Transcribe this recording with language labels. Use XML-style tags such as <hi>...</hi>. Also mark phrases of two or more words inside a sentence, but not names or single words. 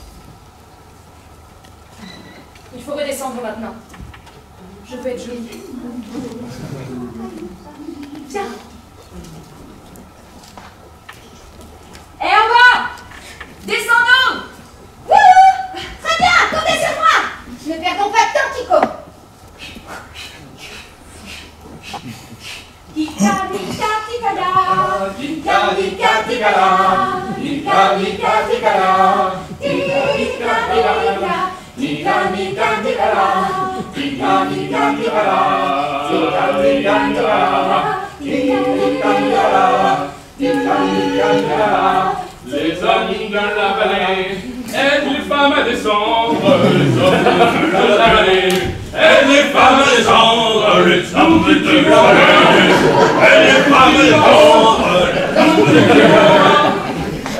<fr>Il faut redescendre maintenant. Je veux être jolie. Tiens. Et en bas! Descendons! Wouhou! Très bien, comptez sur moi! Ne perdons pas de temps, Kiko. Tika, tika, tika, da. Tika, tika, tika, da. Tika, tika, tika, da. Tika, tika, tika, tika, tika, Les hommes de la vallée aident les femmes à descendre, les hommes de la vallée aident les femmes à descendre, les hommes de la vallée aident les femmes à descendre, les hommes de la vallée.</fr>